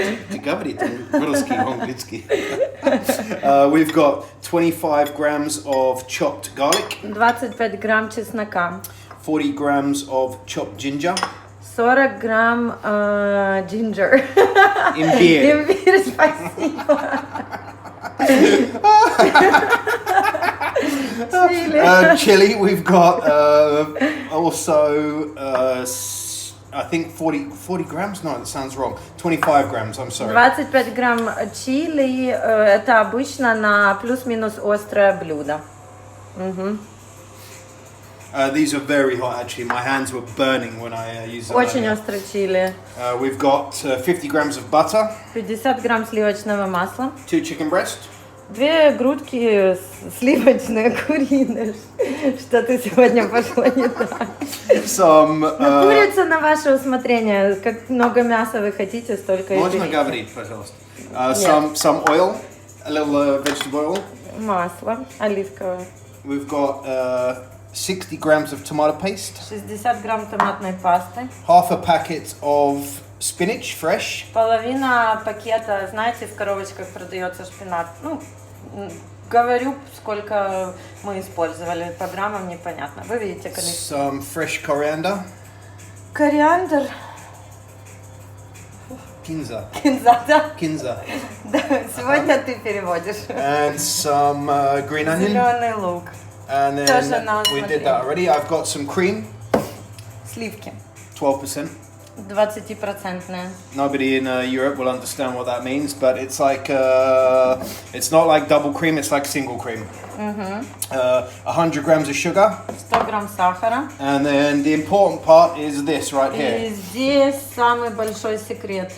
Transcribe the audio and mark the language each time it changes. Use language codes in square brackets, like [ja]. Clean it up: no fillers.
[ru] Ты говоришь по-русски, по-английски. [en] We've got 25 grams of chopped garlic. [ru] 25 грамм чеснока. [en] 40 grams of chopped ginger. [ru] 40 грамм ginger. Имбирь. Имбирь, спасибо. [en] Chili, we've got also I think 40 grams. No, that sounds wrong. 25 grams. I'm sorry. [ru] 25 грамм чили. Это обычно на плюс-минус острое блюдо. [en] These are very hot. Actually, my hands were burning when I used them. [ru] Очень острое чили. [en] We've got 50 grams of butter. [ru] 50 грамм сливочного масла. [en] 2 chicken breast. [ru] 2 грудки сливочные, куриные. Что-то сегодня пошло не так. Курица на ваше усмотрение. Как много мяса вы хотите, столько и Можно говорить, пожалуйста. [en] Some oil, a little vegetable oil. [ru] Масло оливковое. [en] We've got 60 grams of tomato paste. [ru] 60 грамм томатной пасты. [en] Half a packet of spinach, fresh. [ru] Половина пакета, знаете, в коробочках продается шпинат. Ну, говорю, сколько мы использовали, по граммам непонятно. Вы видите количество. [en] Some fresh coriander. [ru] Кориандр. Кинза. Кинза, да? Кинза. Да, сегодня ты переводишь. [en] And some green onion. [ru] Зеленый лук. [en] And then we did that already. I've got some cream. [ru] Сливки. 12%. 20%. [en] Nobody in Europe will understand what that means, but it's like it's not like double cream, it's like single cream. 100 grams of sugar. [ru] 100 грамм сахара. [en] And then the important part is this right here. [ru] И здесь самый большой секрет.